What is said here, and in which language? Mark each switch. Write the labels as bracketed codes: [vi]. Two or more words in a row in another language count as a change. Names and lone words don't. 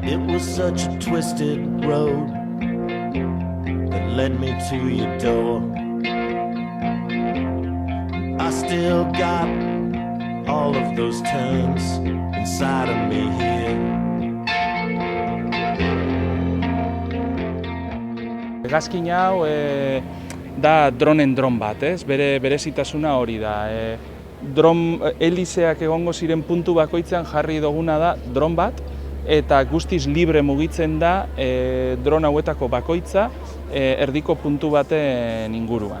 [en] was such a twisted road that led me to your door. I still got all of those turns inside of me here. [eu] Hegazkin hau da dronen dron bat, ez? Berezitasuna hori da. Helizeak egongo ziren puntu bakoitzean jarri duguna da dron bat, eta guztiz libre mugitzen da dron hauetako bakoitza erdiko puntu baten inguruan.